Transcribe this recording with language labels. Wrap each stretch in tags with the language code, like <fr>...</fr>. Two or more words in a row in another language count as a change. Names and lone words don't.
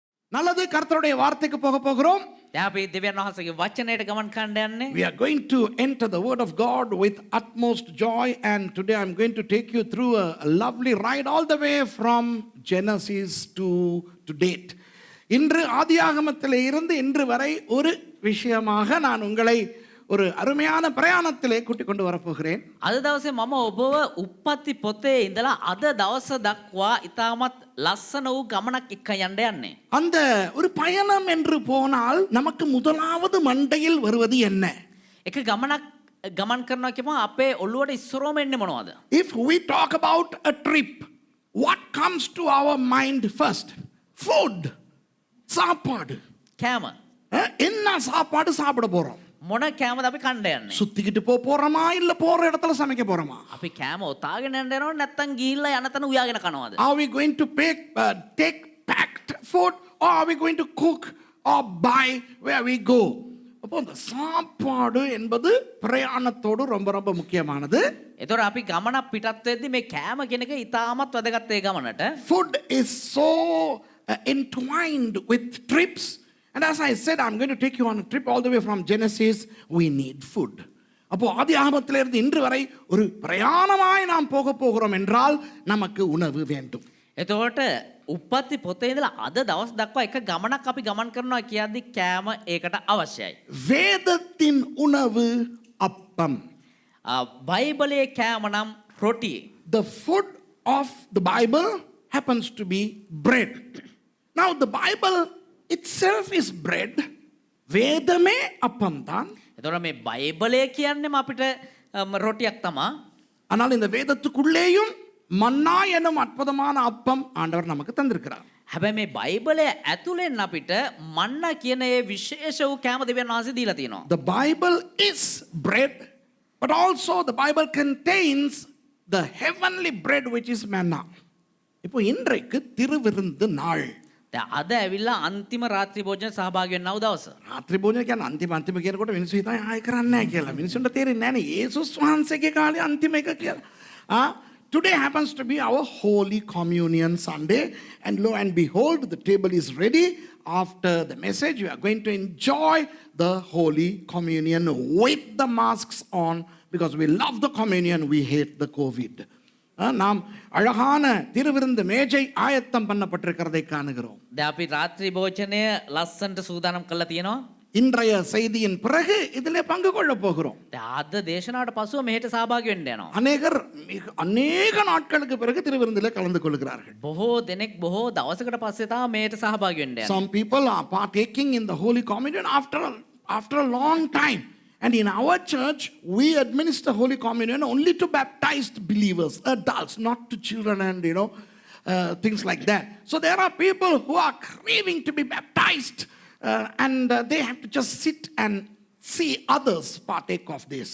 <ta>நல்லது, கர்த்தருடைய வார்த்தைக்கு போக போகிறோம்.</ta> <si>දැන් අපි දෙවියන් වහන්සේගේ වචනයට ගමන් කරන්න යන්නේ.</si> <en>We are going to enter the word of God with utmost joy, and today I'm going to take you through a lovely ride all the way from Genesis to date.</en> <ta>இன்று ஆதியாகமத்திலே இருந்து இன்று வரை ஒரு விஷயமாக நான் உங்களை ஒரு அருமையான பிரயாணத்திலே கூட்டிக் கொண்டு வரப்போகிறேன்.</ta> <si>අද දවසේ මම ඔබව උප්පත්ති පොතේ ඉඳලා අද දවස දක්වා ඉතාමත් ලස්සන වූ ගමනක් එක්ක යන්න යන්නේ.</si> <ta>அந்த ஒரு பயணம் என்று போனால் நமக்கு முதலாவது மண்டையில் வருவது என்ன?</ta> <si>එක ගමනක් ගමන් කරනවා කියපුවා අපේ ඔළුවට ඉස්සරෝම එන්නේ මොනවද?</si> <en>If we talk about a trip, what comes to our mind first? Food.</en> <ta>சாப்பாடு.</ta> <si>කෑම.</si> <ta>என்ன சாப்பாடு சாப்பிட போறோம்?</ta> <si>මොන කෑමද අපි කන්න යන්නේ?</si> <ta>சுத்திக்கிட்டு போறோமா இல்ல போற இடத்துல சமைக்க போறோமா?</ta> <si>අපි කෑම ඔතාගෙන යන්න යනවද නැත්නම් ගිහිල්ලා යන තැන උයාගෙන කනවද?</si> <en>Are we going to take packed food, or are we going to cook or buy where we go?</en> <ta>அப்போ அந்த சாப்பாடு என்பது பிரயாணத்தோடு ரொம்ப ரொம்ப முக்கியமானது.</ta> <si>එතකොට අපි ගමනක් පිටත් වෙද්දි මේ කෑම කියන එක ඉතාමත් වැදගත් ඒ ගමනට.</si> <en>Food is so entwined with trips. And as I said, I'm going to take you on a trip all the way from Genesis. We need food.</en> <ta>அப்போ ஆதி ஆகமத்திலிருந்து இன்று வரை ஒரு பிரயாணமாய் நாம் போகிறோம் என்றால் நமக்கு உணவு வேண்டும்.</ta> <si>එතකොට උප්පත්ති පොතේ ඉඳලා අද දවස් දක්වා එක ගමනක් අපි ගමන් කරනවා කියද්දි කෑම ඒකට අවශ්‍යයි.</si> <ta>வேதத்தின் உணவு அப்பம்.</ta> <si>බයිබලයේ කෑම නම් රොටි.</si> <en>The food of the Bible happens to be bread. Now the Bible itself is bread.</en> <ta>வேதமே அப்பம் தான்.</ta> <si>එතකොට මේ බයිබලය කියන්නේම අපිට රොටියක් තමයි.</si> <ta>ஆனால் இந்த வேதத்துக்குள்ளேயும் மன்னா எனும் அற்புதமான அப்பம் ஆண்டவர் நமக்கு தந்திருக்கிறார்.</ta> <si>හැබැයි මේ බයිබලය ඇතුලෙන් අපිට මන්න කියන ඒ විශේෂ වූ කෑම දෙවියන් වහන්සේ දීලා තියෙනවා.</si> <en>The Bible is bread, but also the Bible contains the heavenly bread which is manna.</en> <ta>இப்போ இன்றைக்கு திருவிருந்து நாள்.</ta> <si>දැන් අද ඇවිල්ලා අන්තිම රාත්‍රී භෝජන සහභාගී වෙන්නව දවස. රාත්‍රී භෝජන කියන්නේ අන්තිම කියනකොට මිනිස්සු හිතන්නේ ආයෙ කරන්නේ නැහැ කියලා. මිනිස්සුන්ට තේරෙන්නේ නැහැ නේ යේසුස් වහන්සේගේ කාලේ අන්තිම එක කියලා.</si> <en>Today happens to be our Holy Communion Sunday, and lo and behold, the table is ready. After the message, we are going to enjoy the Holy Communion with the masks on, because we love the communion, we hate the COVID.</en> <ta>நாம் அழகான திருவிருந்து மேஜை ஆயத்தம் பண்ணப்பட்டிருக்கிறதை காணுகிறோம்.</ta> <si>දැන් අපි රාත්‍රී භෝජනය ලස්සනට සූදානම් කරලා තියෙනවා.</si> <ta>இன்றைய செய்தியின் பிறகு இதிலே பங்கு கொள்ள போகிறோம்.</ta> <si>දැන් අද දේශනාවට පසුව මෙහෙට සහභාගී වෙන්න යනවා.</si> <ta>அநேக நாட்களுக்கு பிறகு திருவிருந்திலே கலந்து கொள்கிறார்கள்.</ta> <si>බොහෝ දෙනෙක් බොහෝ දවසකට පස්සේ තමයි මෙහෙට සහභාගී වෙන්න යන්නේ.</si> <en>Some people are partaking in the Holy Communion after a long time. And in our church, we administer Holy Communion only to baptized believers, adults, not to children and, things like that. So there are people who are craving to be baptized, and they have to just sit and see others partake of this.</en>